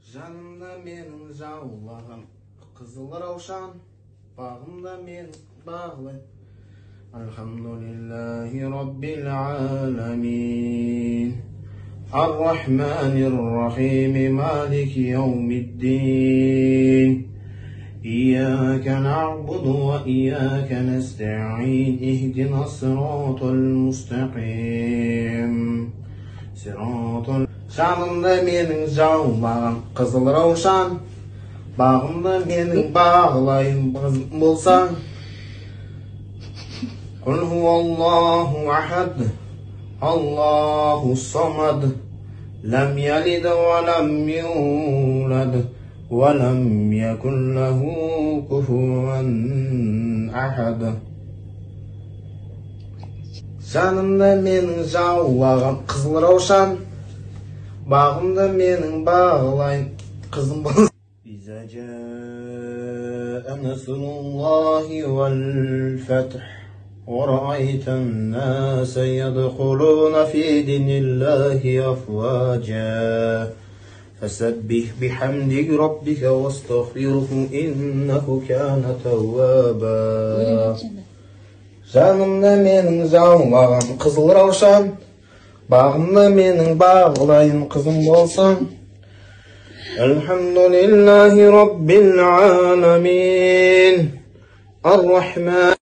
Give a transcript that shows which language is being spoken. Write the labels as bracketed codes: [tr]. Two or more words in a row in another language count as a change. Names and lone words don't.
[kk] Жанымда менің жаулаған қызыл раушан, бағымда мен бағлай. [ar] الحمد لله رب العالمين. الرحمن الرحيم مالك يوم الدين. إياك نعبد وإياك نستعين اهدنا الصراط المستقيم [kk] Жанымда менің жаумаған қызыл раушан, бағымда менің бағлайын болсаң. [ar] قل هو الله أحد الله الصمد لم يلد ولم يولد ولم يكن له كفوا أحد. [kk] Жанымда менің жаулаған қызыл раушан, бағымда менің бағлайын қызым бол. [ar] إذا جاء نصر الله والفتح ورأيت الناس يدخلون في دين الله أفواجا فسبح بحمد ربك واستغفره إنه كان توابا. [kk] Жанымда менің жаумаған қызыл раушан, бағымда менің бағлайын қызым болсаң. [ar] الحمد لله رب العالمين. الرحمن